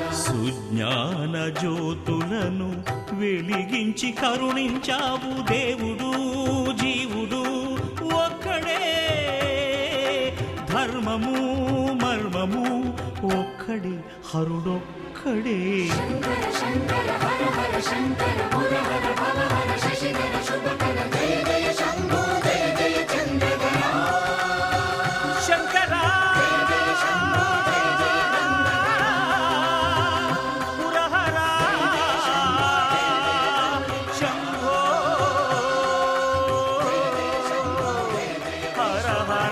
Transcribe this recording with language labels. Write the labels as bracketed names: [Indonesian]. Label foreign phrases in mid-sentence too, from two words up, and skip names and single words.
[Telugu] సుజ్ఞాన జ్యోతులను వెలిగించి కరుణించావు దేవుడు జీవుడు ఒక్కడే ధర్మము మర్మము ఒక్కడే హరుడొక్కడే [Sanskrit] शङ्कर शङ्कर हर हर शङ्कर मुरहर भवहर शशिधर शुभकर जय जय शम्भो जय जय चन्द्रधरा శంకరా పురహరా శంభో హర